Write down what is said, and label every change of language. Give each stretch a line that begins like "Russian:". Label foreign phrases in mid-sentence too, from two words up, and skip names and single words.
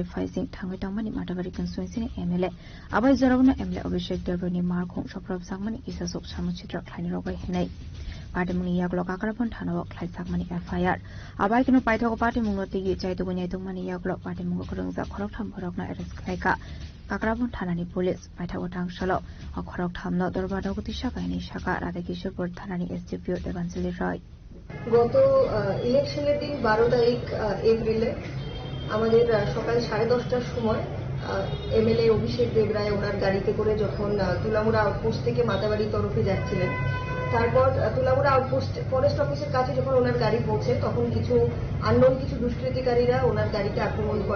Kok Borok: फाइसिं थांगैतांमानि माटाबारि कन्स्टिट्युएन्सिनि एमएलए आबाय जरावनो एमएलए अभिषेक देब्रयनि मारखं सप्रब जाकमानि इसासब सामुचित्र ख्लायनि रगाय हेनाय पार्टी मुनि यागलो काकरापन थानाव ख्लायजाकमानि एफआईआर आबाय किनो पाइथागो पार्टी मुनोती जायतुगो न्यायतुगमानि यागलो पार्टी मुंगो खरंजा खरगथाम भरगना एरेस्ट ख्लायका काकराबन थानानि पुलिस पाइथागो थांसाल खरगथामनो दरबार नगति शाखानि शाखा राधा किशोरपुर थानानि एसडिपिओ देवांजलि राय
Bangla: গত ইলেকশনের দিন 12 তারিখ এপ্রিলে আমাদের সকাল 10:30টার সময় এমএলএ অভিষেক দেবরায় ওনার গাড়িতে করে যখন তুলামুড়া আউটপোস্ট থেকে মাতাবাড়ি তরফে যাচ্ছিলেন তারপর তুলামুড়া আউটপোস্ট ফরেস্ট অফিসের কাছে যখন ওনার গাড়ি পৌঁছে তখন কিছু আননোন কিছু দুষ্কৃতিকারীরা ওনার গাড়িতে আক্রমণ করে